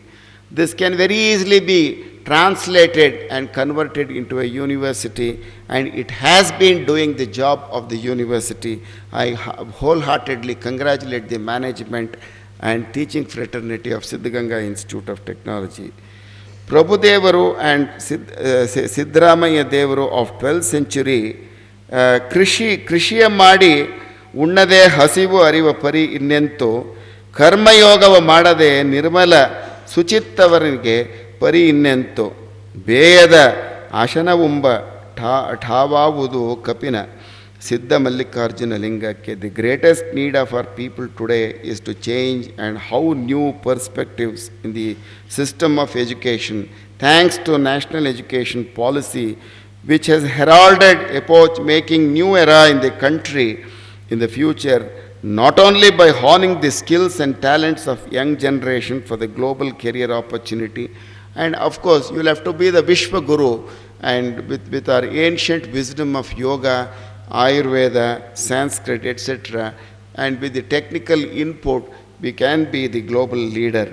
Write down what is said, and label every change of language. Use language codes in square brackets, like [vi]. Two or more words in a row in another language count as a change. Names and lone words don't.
[en] This can very easily be translated and converted into a university, and it has been doing the job of the university. I wholeheartedly congratulate the management and teaching fraternity of Siddhaganga Institute of Technology. Prabhudevaru and Siddharamaya Devaru of 12th century, [kn] ಕೃಷಿಯ ಮಾಡಿ, ಉಣ್ಣದೆ ಹಸಿವು ಅರಿವ ಪರಿ ಇನ್ನೆಂತು, ಕರ್ಮ ಯೋಗವ ಮಾಡದೆ, ನಿರ್ಮಲ ಸುಚಿತ್ತವರಿಗೆ, ಪರಿ ಇನ್ನೆಂತು ಬೇಯದ ಆಶನವುಂಬ ಠಾವಾವುದು ಕಪಿನ ಸಿದ್ಧ ಮಲ್ಲಿಕಾರ್ಜುನ ಲಿಂಗಕ್ಕೆ. [en] The greatest need of our people today is to change and how new perspectives in the system of education, thanks to national education policy, which has heralded epoch-making new era in the country in the future, not only by honing the skills and talents of young generation for the global career opportunity, and of course you will have to be the Vishwa Guru, and with our ancient wisdom of yoga, Ayurveda, Sanskrit, etc., and with the technical input, we can be the global leader.